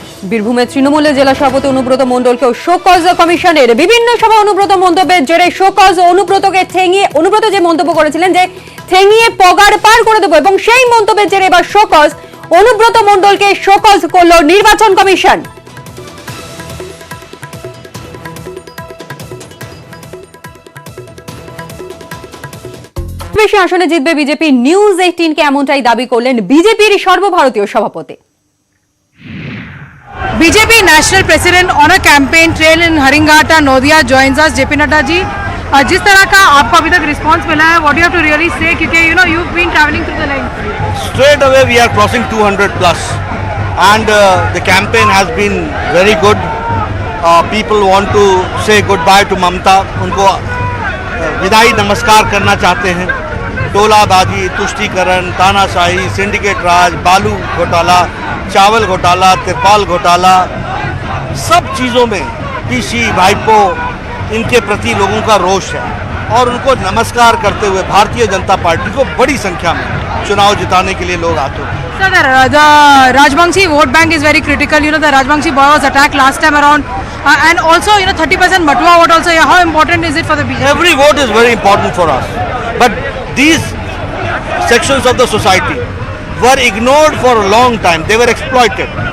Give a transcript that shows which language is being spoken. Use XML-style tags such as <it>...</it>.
<bn>বীরভূমের তৃণমূলের জেলা সভাপতি অনুব্রত মণ্ডলকেও শোকজ কমিশনের বিভিন্ন সভা অনুব্রত মন্তব্যের জেরে শোকজ অনুব্রতকে ঠেঙিয়ে, অনুব্রত যে মন্তব্য করেছিলেন যে ঠেঙিয়ে পগার পার করে দেবো, এবং সেই মন্তব্যের জেরে এবার শোকজ অনুব্রত মণ্ডলকে শোকজ করল নির্বাচন কমিশন। বেশি আসনে জিতবে বিজেপি, নিউজ 18 কে এমনটাই দাবি করলেন বিজেপির সর্বভারতীয় সভাপতি।</bn> <en>BJP National President on a campaign trail in Haringata, Nodia joins us.</en> <hi>JP Nadda ji, जिस तरह का आपको अभी तक रिस्पांस मिला है,</hi> <en>what do you have to really say? क्योंकि you've been traveling through the line. Straight away we are crossing 200 plus, and the campaign has been very good. People want to say goodbye to Mamta.</en> <hi>उनको विदाई नमस्कार करना चाहते हैं। टोलाबाजी, तुष्टीकरण, तानाशाही, syndicate राज, बालू घोटाला, चावल घोटाला, तिरपाल घोटाला, सब चीज़ों में पीसी भाईपो इनके प्रति लोगों का रोष है, और उनको नमस्कार करते हुए भारतीय जनता पार्टी को बड़ी संख्या में चुनाव जिताने के लिए लोग आते हैं।</hi> <en>Sir, the Rajbangshi vote bank is very critical. The Rajbangshi boy was attacked last time around, and also 30% Matua vote also. How important is it for the BJP? Every vote is very important for us, but these sections of the society were ignored for a long time. They were exploited.</en>